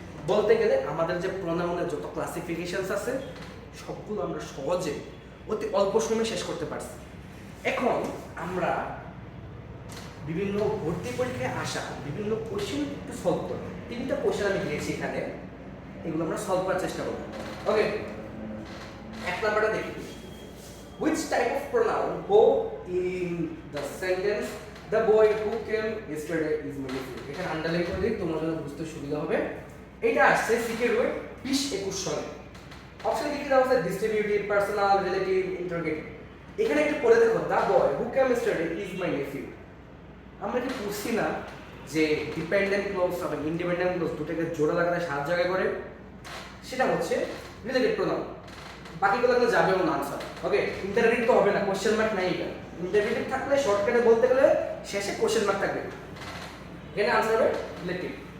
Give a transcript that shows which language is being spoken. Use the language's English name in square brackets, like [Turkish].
[Bangla] বলতে গেলে আমাদের যে প্রনাউনের যত ক্লাসিফিকেশনস আছে সবগুলো আমরা সহজে অতি অল্প সময়ে শেষ করতে পারছি। এখন আমরা বিভিন্ন ভর্তি পরীক্ষায় আসা বিভিন্ন কোশ্চেন একটু সলভ করব। তিনটা কোশ্চেন আমি দিয়েছি এখানে, এগুলো আমরা সলভ করার চেষ্টা করব। [English] okay, [Bangla] এক নাম্বারটা দেখি, [English] which type of pronoun go in the sentence the boy who came yesterday is my nephew? [Bangla] এখানে আন্ডারলাইন করে দিই তোমার জন্য বুঝতে সুবিধা হবে। এটা আসছে সিকে রোড 2021 সালে। অপশন কি দেওয়া আছে, ডিস্ট্রিবিউটিভ, পার্সোনাল, রিলেটিভ, ইন্টারোগেটিভ। এখানে একটু পড়ে দেখো, [English] the boy who came yesterday is my nephew। [Bangla] আমরা কি বুঝছি না যে ডিপেন্ডেন্ট ক্লজ এবং ইন্ডিপেন্ডেন্ট ক্লজ দুটোকে জোড়া লাগাতে সাহায্য করে? সেটা হচ্ছে রিলেটিভ প্রনাউন। বাকিগুলো কিন্তু যাবেও না আনসার। ওকে, ইন্টারোগেটিভ তো হবে না, কোশ্চেন মার্ক নাই। এটা ইন্টারোগেটিভ থাকলে শর্টকাটে বলতে গেলে শেষে কোশ্চেন মার্ক থাকবে, এখানে আনসার হবে রিলেটিভ।